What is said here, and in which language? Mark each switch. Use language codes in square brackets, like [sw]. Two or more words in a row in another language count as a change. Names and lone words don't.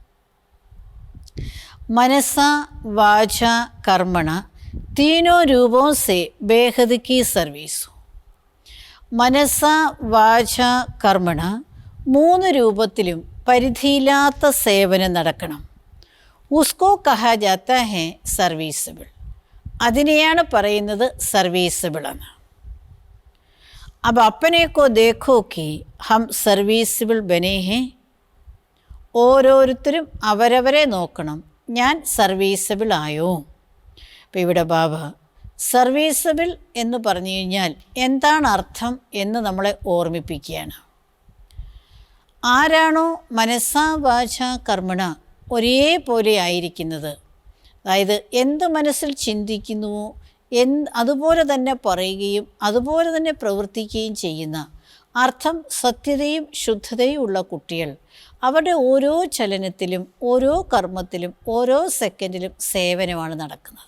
[hi] मनसा वाचा कर्मणा तीनों रूपों से बेहद की सर्विस. [sa] മനസ്സ വാച കർമ്മണ [ml] 3 രൂപത്തിലും പരിധിയില്ലാത്ത സേവനം നടക്കണം. [hi] उसको कहा जाता है सर्विसेबल. [ml] അതിനെയാണ് പറയുന്നത് സർവീസബിൾ എന്ന്. [hi] अब अपने को देखो कि हम सर्विसेबल बने हैं. [ml] ഓരോരുത്തരും അവരവരെ നോക്കണം, ഞാൻ സർവീസബിൾ ആയോ. അപ്പോൾ ഇവിടെ ബാബ സർവീസബിൾ എന്ന് പറഞ്ഞു കഴിഞ്ഞാൽ എന്താണ് അർത്ഥം എന്ന് നമ്മളെ ഓർമ്മിപ്പിക്കുകയാണ്. ആരാണോ [sa] മനസ്സാ വാച കർമ്മണ [ml] ഒരേപോലെ ആയിരിക്കുന്നത്, അതായത് എന്ത് മനസ്സിൽ ചിന്തിക്കുന്നുവോ അതുപോലെ തന്നെ പറയുകയും അതുപോലെ തന്നെ പ്രവർത്തിക്കുകയും ചെയ്യുന്ന, അർത്ഥം സത്യതയും ശുദ്ധതയും ഉള്ള കുട്ടികൾ, അവരുടെ ഓരോ ചലനത്തിലും ഓരോ കർമ്മത്തിലും ഓരോ സെക്കൻഡിലും സേവനമാണ് നടക്കുന്നത്.